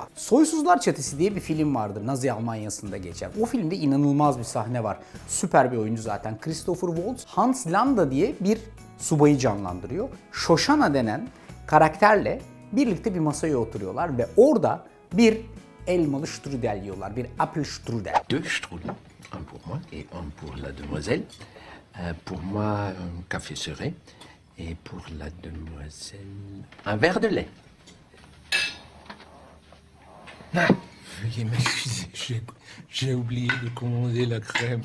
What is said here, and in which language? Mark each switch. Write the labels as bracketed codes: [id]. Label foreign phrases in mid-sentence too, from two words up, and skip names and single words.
[tr] Soysuzlar Çetesi diye bir film vardır. Nazi Almanya'sında geçen. O filmde inanılmaz bir sahne var. Süper bir oyuncu zaten. Christopher Waltz, Hans Landa diye bir subayı canlandırıyor. Shoshana denen karakterle birlikte bir masaya oturuyorlar ve orada bir elmalı strudel yiyorlar. Bir Apfelstrudel. [fr] Deux strudels, un pour moi et un pour la demoiselle. Pour moi, un café serré et pour la demoiselle, un verre de lait. Veuillez m'excuser, j'ai oublié de commander la crème.